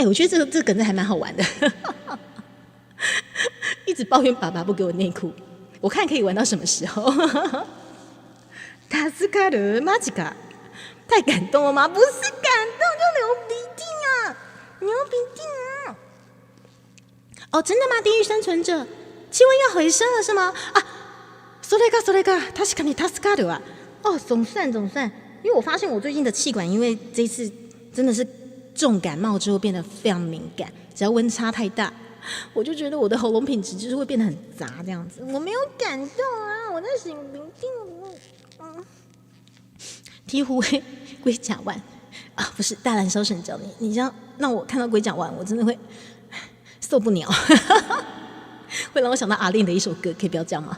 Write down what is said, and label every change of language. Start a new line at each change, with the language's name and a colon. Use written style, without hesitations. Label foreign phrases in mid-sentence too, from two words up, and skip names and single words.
Chinese: 我觉得这个梗子还蛮好玩的。一直抱怨爸爸不给我内裤，我看可以玩到什么时候？他是卡的马吉卡，太感动了吗？不是感动就流鼻涕啊，流鼻涕啊！哦，真的吗？地狱生存者，气温要回升了是吗？啊，
Japanese: それが確かに助かるわ。
Chinese: 哦，总算，因为我发现我最近的气管，因为这一次真的是重感冒之后变得非常敏感，只要温差太大，我就觉得我的喉咙品质就是会变得很杂这样子。我没有感动啊，我在擤鼻涕。醍醐味龟甲丸啊，不是大燃烧神教你这样让我看到龟甲丸，我真的会受不了，会让我想到阿令的一首歌，可以不要这样吗？